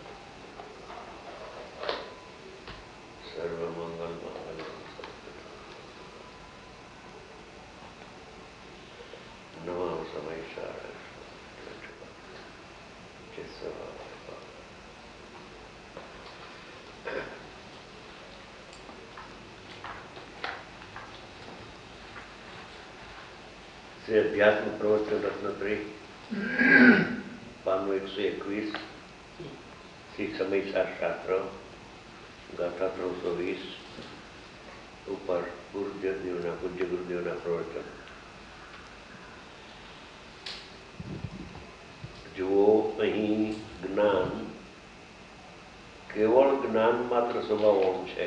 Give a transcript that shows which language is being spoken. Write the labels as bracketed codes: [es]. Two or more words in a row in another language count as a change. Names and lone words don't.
[sa] सर्वमंगल मंगलम नमः समयसाराय श्री अध्यात्म प्रवचन रत्नत्रय [gu] પાનો 121 શ્રી સમયસાર શાસ્ત્ર ગાથા 320 ઉપર ગુરુદેવના પૂજ્ય ગુરુદેવના પ્રવચન. જુઓ, અહીં જ્ઞાન કેવળ જ્ઞાન માત્ર સ્વભાવવાળું છે.